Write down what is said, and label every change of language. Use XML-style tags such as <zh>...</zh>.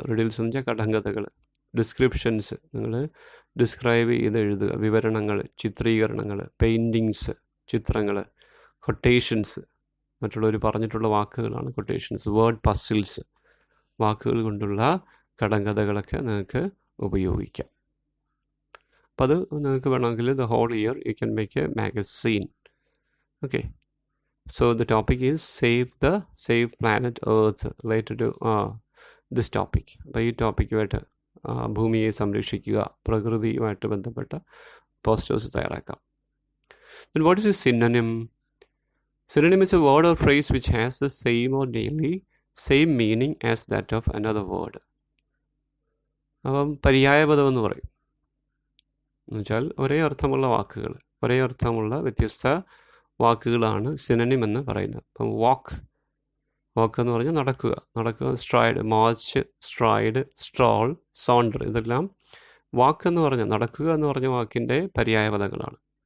<ml>Riddles എന്ന് വെച്ചാൽ കടങ്കഥകൾ. Descriptions, നിങ്ങൾ ഡിസ്ക്രൈബ് ചെയ്ത് എഴുതുക, വിവരണങ്ങൾ, ചിത്രീകരണങ്ങൾ. പെയിൻറ്റിങ്സ്, ചിത്രങ്ങൾ. കൊട്ടേഷൻസ്, മറ്റുള്ളവർ പറഞ്ഞിട്ടുള്ള വാക്കുകളാണ് കൊട്ടേഷൻസ്. വേർഡ് പസിൽസ്, വാക്കുകൾ കൊണ്ടുള്ള കടങ്കഥകളൊക്കെ നിങ്ങൾക്ക് ഉപയോഗിക്കാം. അപ്പോൾ അത് നിങ്ങൾക്ക് വേണമെങ്കിൽ</ml> <en>the whole year you can make a magazine. Okay. So the topic is save planet Earth related to this topic.</en> <ml>അപ്പോൾ ഈ ടോപ്പിക്കുമായിട്ട് ഭൂമിയെ സംരക്ഷിക്കുക, പ്രകൃതിയുമായിട്ട് ബന്ധപ്പെട്ട പോസ്റ്റേഴ്സ് തയ്യാറാക്കാം.</ml> <en>Then what is a synonym? Synonym is a word or phrase which has the same or nearly same meaning as that of another word.</en> <ml>അപ്പം പര്യായപദം എന്ന് പറയും. എന്നുവെച്ചാൽ ഒരേ അർത്ഥമുള്ള വാക്കുകൾ, ഒരേ അർത്ഥമുള്ള വ്യത്യസ്ത വാക്കുകളാണ് സിനോണിം എന്ന് പറയുന്നത്. അപ്പം വാക്ക് എന്ന് പറഞ്ഞാൽ നടക്കുക, സ്ട്രൈഡ്, മാർച്ച്, സ്ട്രൈഡ്, സ്ട്രോൾ, സോണ്ടർ, ഇതെല്ലാം വാക്ക് എന്ന് പറഞ്ഞാൽ നടക്കുക എന്ന് പറഞ്ഞ വാക്കിൻ്റെ പര്യായപദങ്ങളാണ്.</ml>